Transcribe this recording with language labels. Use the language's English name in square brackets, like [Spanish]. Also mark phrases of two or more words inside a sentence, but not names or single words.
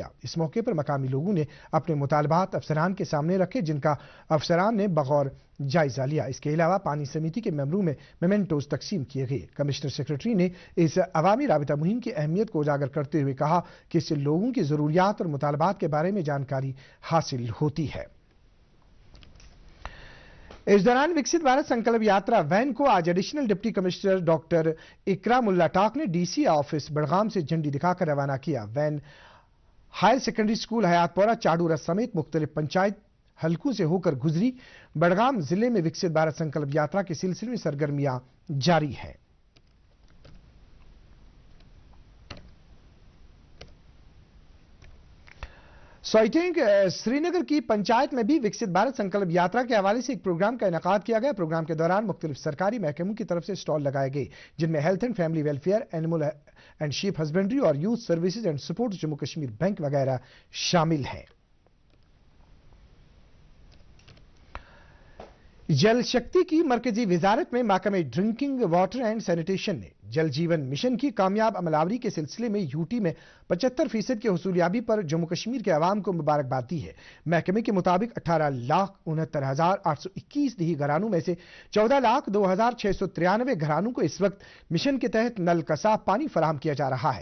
[Urdu] اس موقع پر مقامی لوگوں نے اپنے مطالبات افسران کے سامنے رکھے, جن کا افسران نے بغور جائزہ لیا. اس کے علاوہ پانی سمیتی کے ممبروں میں میمنٹوز تقسیم کیے گئے. کمشنر سیکرٹری نے اس عوامی رابطہ مہم کی اہمیت کو اجاگر کرتے ہوئے کہا کہ اس سے لوگوں کی ضروریات اور مطالبات کے بارے میں جانکاری حاصل ہوتی ہے. اس دوران وکست بھارت سنکلپ یاترا وین کو آج ایڈیشنل ڈپٹی کمشنر ڈاکٹر اکرام اللہ ٹاک نے ڈی سی آفس بڑگام سے جھنڈی دکھا کر روانہ کیا. وین ہائر سیکنڈری اسکول حیات پورہ چاڈورہ سمیت مختلف پنچایت حلقوں سے ہو کر گزری. بڑگام ضلع میں وکست بھارت سنکلپ یاترا کے سلسلے میں سرگرمیاں جاری ہیں. سوئٹنگ سری نگر کی پنچایت میں بھی وکست بھارت سنکلپ یاترا کے حوالے سے ایک پروگرام کا انعقاد کیا گیا. پروگرام کے دوران مختلف سرکاری محکموں کی طرف سے اسٹال لگائے گئے, جن میں ہیلتھ اینڈ فیملی ویلفیئر, اینیمل اینڈ شیپ ہسبینڈری اور یوتھ سروسز اینڈ سپورٹ جموں کشمیر بینک وغیرہ شامل ہیں. جل شکتی کی مرکزی وزارت میں محکمہ ڈرنکنگ واٹر اینڈ سینیٹیشن نے جل جیون مشن کی کامیاب عمل آوری کے سلسلے میں یو ٹی میں 75% کی حصولیابی پر جموں کشمیر کے عوام کو مبارکباد دی ہے. محکمے کے مطابق 18,69,821 دیہی گھرانوں میں سے 14,02,693 گھرانوں کو اس وقت مشن کے تحت نل کا صاف پانی فراہم کیا جا رہا ہے.